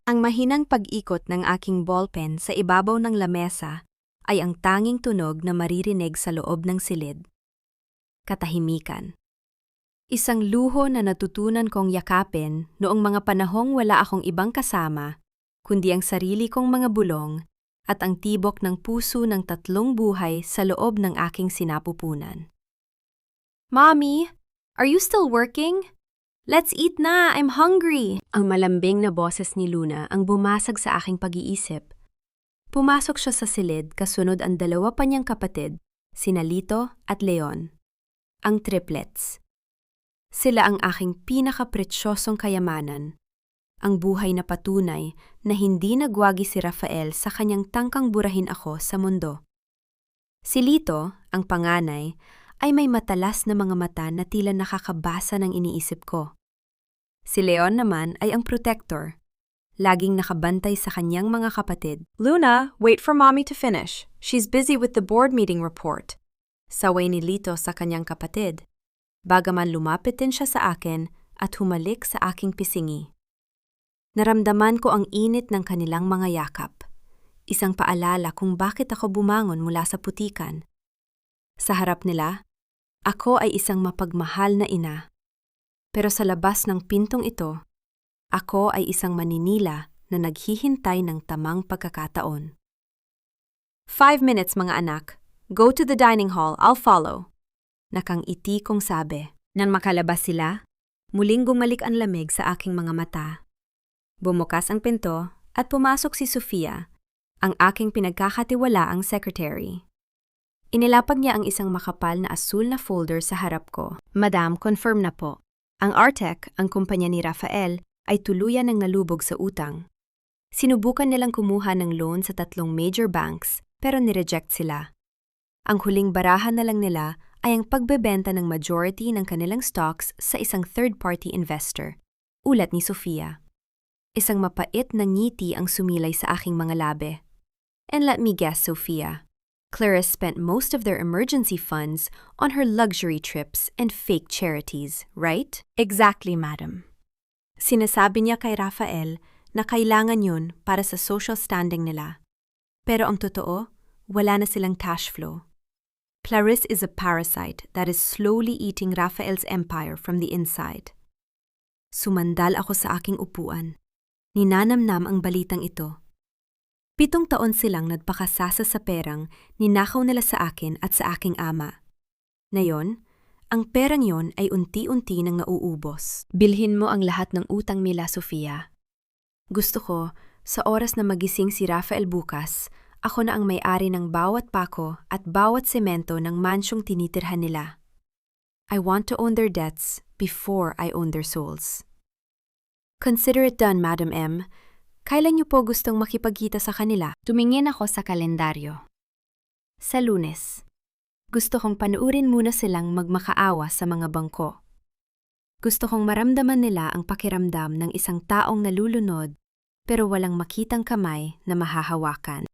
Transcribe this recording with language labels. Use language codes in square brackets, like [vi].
[tl] Ang mahinang pag-ikot ng aking ballpen sa ibabaw ng lamesa ay ang tanging tunog na maririnig sa loob ng silid. Katahimikan. Isang luho na natutunan kong yakapin noong mga panahong wala akong ibang kasama, kundi ang sarili kong mga bulong at ang tibok ng puso ng 3 buhay sa loob ng aking sinapupunan. [en] Mommy, are you still working? Let's eat na, I'm hungry! [tl] Ang malambing na boses ni Luna ang bumasag sa aking pag-iisip. Pumasok siya sa silid kasunod ang 2 pa niyang kapatid, sina Lito at Leon. Ang triplets. Sila ang aking pinakapresyosong kayamanan. Ang buhay na patunay na hindi nagwagi si Rafael sa kanyang tangkang burahin ako sa mundo. Si Lito, ang panganay, ay may matalas na mga mata na tila nakakabasa ng iniisip ko. Si Leon naman ay ang protector, laging nakabantay sa kanyang mga kapatid. [en] Luna, wait for mommy to finish. She's busy with the board meeting report. [tl] Saway ni Lito sa kanyang kapatid, bagaman lumapit din siya sa akin at humalik sa aking pisingi. Naramdaman ko ang init ng kanilang mga yakap, isang paalala kung bakit ako bumangon mula sa putikan. Sa harap nila, ako ay isang mapagmahal na ina. Pero sa labas ng pintong ito, ako ay isang maninila na naghihintay ng tamang pagkakataon. [en] 5 minutes [tl] mga anak. [en] Go to the dining hall, I'll follow. [tl] Nakangiti kong sabi. Nang makalabas sila, muling gumalik ang lamig sa aking mga mata. Bumukas ang pinto at pumasok si Sofia, ang aking pinagkakatiwalaang secretary. Inilapag niya ang isang makapal na asul na folder sa harap ko. Madam, confirm na po. Ang Artec, ang kumpanya ni Rafael, ay tuluyan ng nalubog sa utang. Sinubukan nilang kumuha ng loan sa 3 major banks pero nireject sila. Ang huling barahan na lang nila ay ang pagbebenta ng majority ng kanilang stocks sa isang third-party investor, ulat ni Sofia. Isang mapait na ngiti ang sumilay sa aking mga labi. [en] And let me guess, Sofia, Clarice spent most of their emergency funds on her luxury trips and fake charities, right? Exactly, madam. [tl] Sinasabi niya kay Rafael na kailangan yun para sa social standing nila. Pero ang totoo, wala na silang cash flow. [en] Clarice is a parasite that is slowly eating Rafael's empire from the inside. [tl] Sumandal ako sa aking upuan. Ninanamnam ang balitang ito. 7 taon silang nagpakasasa sa perang ninakaw nila sa akin at sa aking ama. Ngayon, ang perang yon ay unti-unti nang nauubos. Bilhin mo ang lahat ng utang nila, Sofia. Gusto ko, sa oras na magising si Rafael bukas, Ako na ang may-ari ng bawat pako at bawat semento ng mansyong tinitirhan nila. [en] I want to own their debts before I own their souls. Consider it done, Madam M. [tl] Kailan niyo po gustong makipagkita sa kanila? Tumingin ako sa kalendaryo. Sa Lunes. Gusto kong panuurin muna silang magmakaawa sa mga bangko. Gusto kong maramdaman nila ang pakiramdam ng isang taong nalulunod pero walang makitang kamay na mahahawakan.